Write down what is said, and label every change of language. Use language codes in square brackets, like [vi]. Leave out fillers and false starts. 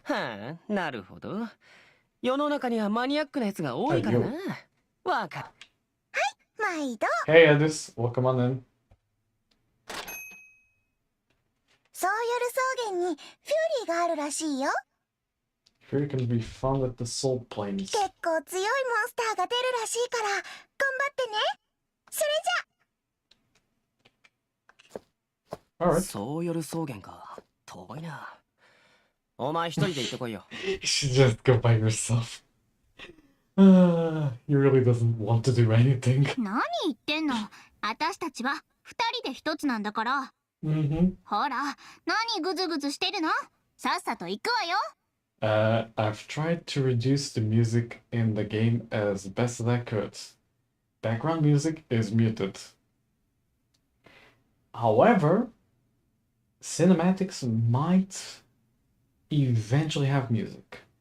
[ja] はあ、なるほど。世の中にはマニアックなやつが多いからな。わかる。毎度。 [en] Hey, Edis, welcome on in. [ja] ソーヨル草原にフューリーがあるらしいよ。 [en] Fury can be found at the Soul Plains. [ja] 結構強いモンスターが出るらしいから頑張ってね。それじゃ。 [en] Alright. [ja] そう夜草原か。遠いな。お前一人で行ってこいよ。 [en] You should just go by yourself. He really doesn't want to do anything. [ja] 何言ってんの。私たちは二人で一つなんだから。 Mm-hmm. ほら、何グズグズしてるの。さっさと行くわよ。 [en] I've tried to reduce the music in the game as best as I could. Background music is muted. However, cinematics might eventually have music.